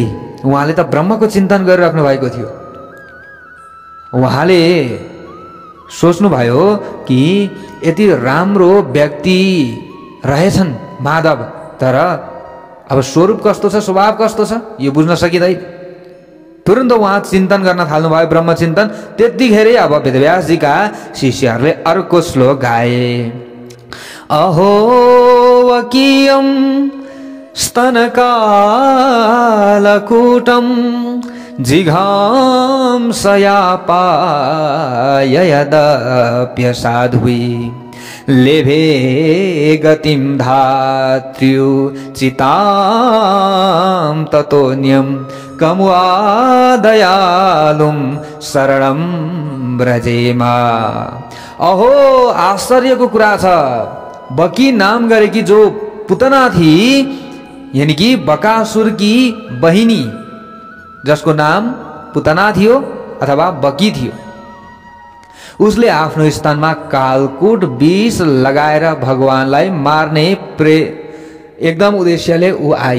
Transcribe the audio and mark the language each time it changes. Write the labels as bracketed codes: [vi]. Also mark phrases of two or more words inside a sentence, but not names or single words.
[ne] उहाँले त ब्रह्मको चिन्तन गरिराख्नु भएको थियो। उहाँले सोच्नुभयो कि यति राम्रो व्यक्ति रहेछन् माधव, तर अब स्वरूप कस्तो छ, स्वभाव कस्तो छ यो बुझ्न सकिँदैन। तुरन्त उहाँ चिन्तन गर्न थाल्नुभयो, ब्रह्म चिन्तन। त्यतिखेरै अब वेदव्यासजीका शिष्यहरूले अर्को श्लोक गाए। [sa] अहो वकीयम स्तनकालकूटम जिघांसयापाय साध्वी लेभे गतिम धात्र्युचितां ततोन्यम कमुआदयालुम शरणम ब्रजेमा। [ne] अहो आश्चर्यको कुरा छ, बकी नाम गरेकी जो पुतना थी, [hi] यानी कि बकासुर की बहिनी, [ne] जसको नाम पुतना थियो अथवा बकी थियो, उसले आफ्नो स्तनमा कालकूट विष लगाएर भगवानलाई मार्ने एकदम उद्देश्यले ऊ आई।